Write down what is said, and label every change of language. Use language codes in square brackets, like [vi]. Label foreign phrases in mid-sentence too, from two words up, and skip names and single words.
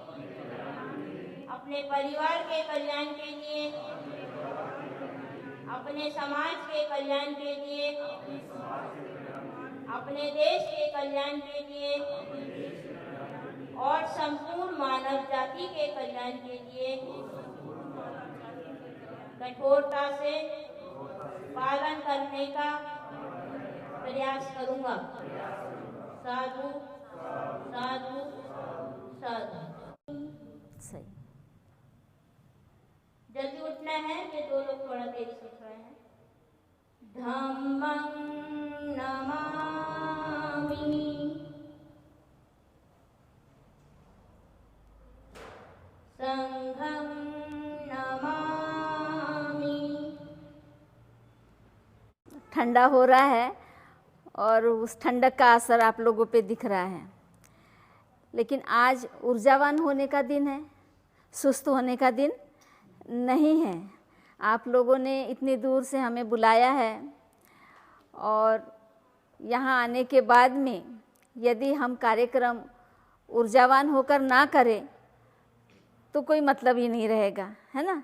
[hi] अपने परिवार के कल्याण के लिए, अपने समाज के कल्याण के लिए, अपने देश के कल्याण के लिए और संपूर्ण मानव जाति के कल्याण के लिए कठोरता से पालन करने का प्रयास करूंगा। [pi] साधु साधु साधु। [hi] सही। जल्दी उठना है, ये दो लोग थोड़ा देरी से उठ रहे हैं। [pi] धम्मं नमामि, संघं नमामि। [hi] ठंडा हो रहा है और उस ठंडक का असर आप लोगों पे दिख रहा है, लेकिन आज ऊर्जावान होने का दिन है, सुस्त होने का दिन नहीं है। आप लोगों ने इतनी दूर से हमें बुलाया है और यहाँ आने के बाद में यदि हम कार्यक्रम ऊर्जावान होकर ना करें तो कोई मतलब ही नहीं रहेगा, है ना।